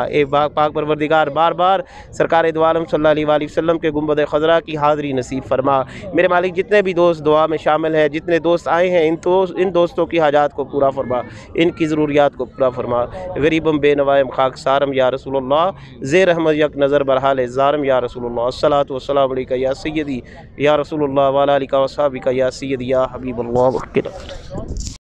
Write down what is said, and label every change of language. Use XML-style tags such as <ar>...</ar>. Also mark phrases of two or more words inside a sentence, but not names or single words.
<ur>اے پاک پروردگار بار بار سرکار دو عالم</ur> <ar>صلی اللہ علیہ وآلہ وسلم</ar> <ur>کے گنبد خضرا کی حاضری نصیب فرما۔ میرے مالک جتنے بھی دوست دعا میں شامل ہیں، جتنے دوست آئے ہیں، ان دوستوں کی حاجات کو پورا فرما، ان کی ضروریات کو پورا فرما۔</ur> <fa>غریبم بے نوائم خاک سارم</fa> <ar>یا رسول اللہ،</ar> <fa>زیر رحمت یک نظر برحال زارم</fa> <ar>یا رسول اللہ۔ الصلاۃ والسلام علیکہ یا سیدی یا رسول اللہ وعلی آلہ و اصحابہ یا سیدی یا حبیب اللہ۔</ar>